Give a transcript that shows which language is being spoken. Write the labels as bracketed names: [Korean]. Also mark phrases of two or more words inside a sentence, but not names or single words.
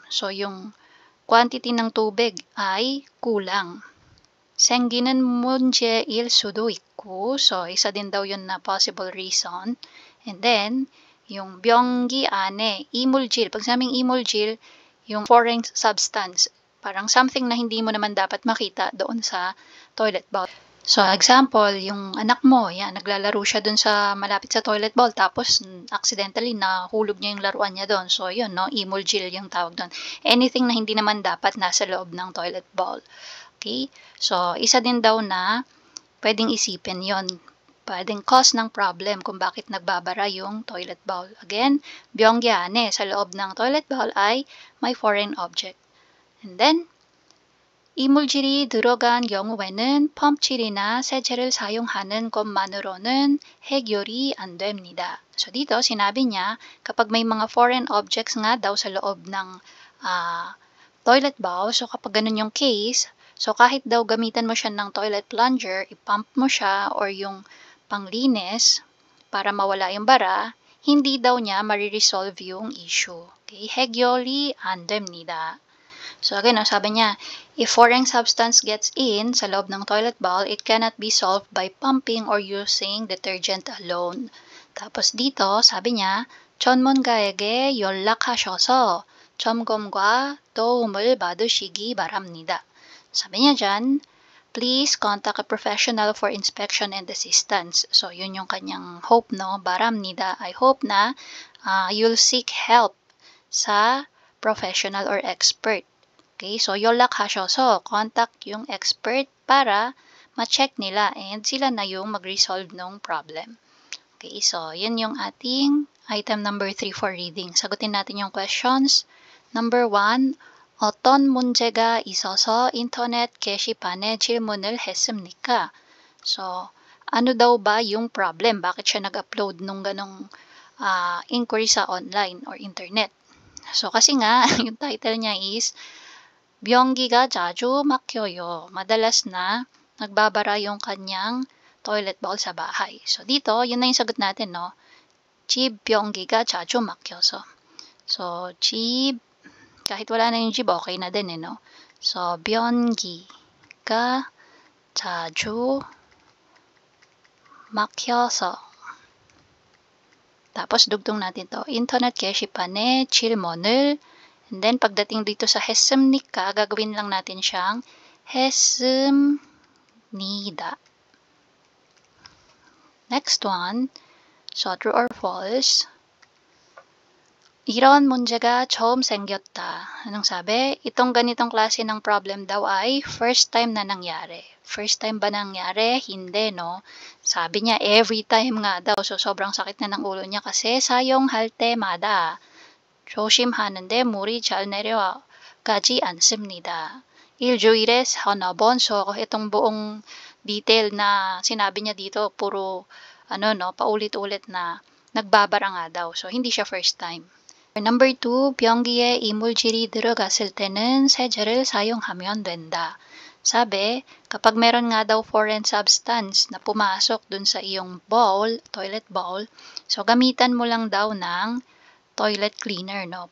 [Filipino] So, yung quantity ng tubig ay kulang. [Korean] 생기는 문제일 수도 있고, [Filipino] so isa din daw yun na [English] possible reason. And then, [Korean] yung 변기 안에, 이물질. [Filipino] Pag sabing imuljil, yung [English] foreign substance, [Filipino] parang something na hindi mo naman dapat makita doon sa [English] toilet bowl. So, example, [Filipino] yung anak mo, yan, naglalaro siya doon sa malapit sa [English] toilet bowl, [Filipino] tapos accidentally nahulog niya yung laruan niya doon. So, yun, no, imuljil yung tawag doon. Anything na hindi naman dapat nasa loob ng [English] toilet bowl. [Filipino] Okay? So, isa din daw na pwedeng isipin yon, pwedeng cause ng problem kung bakit nagbabara yung [English] toilet bowl. [Filipino] Again, byonggyane, sa loob ng [English] toilet bowl [Filipino] ay may [English] foreign object. And then, [Korean] 이물질이 들어간 경우에는 펌칠이나 세제를 사용하는 것만으로는 해결이 안 됩니다. [Filipino] So dito, sinabi niya, kapag may mga [English] foreign objects [Filipino] nga daw sa loob ng [English] toilet bowl, [Filipino] so kapag ganun yung case, so kahit daw gamitan mo siya ng [English] toilet plunger, [Filipino] ipump mo siya or yung panglinis para mawala yung bara, hindi daw niya mariresolve yung issue. [Korean] Okay? 해결이 안 됩니다. [English] So again, [Filipino] sabi niya, [English] if foreign substance gets in [Filipino] sa loob ng [English] toilet bowl, it cannot be solved by pumping or using detergent alone. [Filipino] Tapos dito, sabi niya, [Korean] 전문가에게 연락하셔서 점검과 도움을 받으시기 바랍니다. [Filipino] Sabi niya dyan, [English] please contact a professional for inspection and assistance. [Filipino] So, yun yung kanyang [English] hope, no? 바랍니다. I hope na you'll seek help sa professional or expert. [Filipino] Okay, so 연락하셔서 contact yung expert para ma-check nila and sila na yung mag-resolve ng problem. Okay, so yun yung ating [English] item number [Filipino] 3 [English] for reading. [Filipino] Sagutin natin yung questions. Number 1, [Korean] 어떤 문제가 있어서 인터넷 게시판에 질문을 했습니까? [Filipino] So, ano daw ba yung problem? Bakit siya nag-upload nung ganong inquiry sa [English] online or internet? [Filipino] So, kasi nga, yung title niya is [Korean] 변기가 자주 막혀요. [Filipino] Madalas na nagbabara yung kanyang [English] toilet bowl [Filipino] sa bahay. So, dito, yun na yung sagot natin, no? [Korean] 집 변기가 자주 막혀서. [Filipino] So, 집, kahit wala na yung 집, okay na din, no? So, [Korean] 변기가 자주 막혀서. [Filipino] Tapos, dugtong natin to. [Korean] 인터넷 게시판에 질문을, [English] and then, [Filipino] pagdating dito sa 했습니까, gagawin lang natin siyang 했습니다. [English] Next one. So, true or false? [Korean] 이런 문제가 처음 생겼다. [Filipino] Anong sabi? Itong ganitong klase ng problem daw ay [English] first time [Filipino] na nangyari. [English] First time [Filipino] ba nangyari? Hindi, no? Sabi niya, [English] every time [Filipino] nga daw. So, sobrang sakit na ng ulo niya kasi [Korean] 사용할 때마다 조심하는데 물이 잘 내려가지 않습니다. 일주일에 서너 번. [Filipino] So, itong buong detail na sinabi niya dito, puro, paulit-ulit na nagbabara nga daw. So, hindi siya [English] first time. [Filipino] Number 2, [Korean] 변기에 이물질이 들어갔을 때는 세제를 사용하면 된다. [Filipino] Sabi, kapag meron nga daw [English] foreign substance [Filipino] na pumasok dun sa iyong bowl, [English] toilet bowl, [Filipino] so gamitan mo lang daw ng [English] toilet cleaner, [Filipino] no?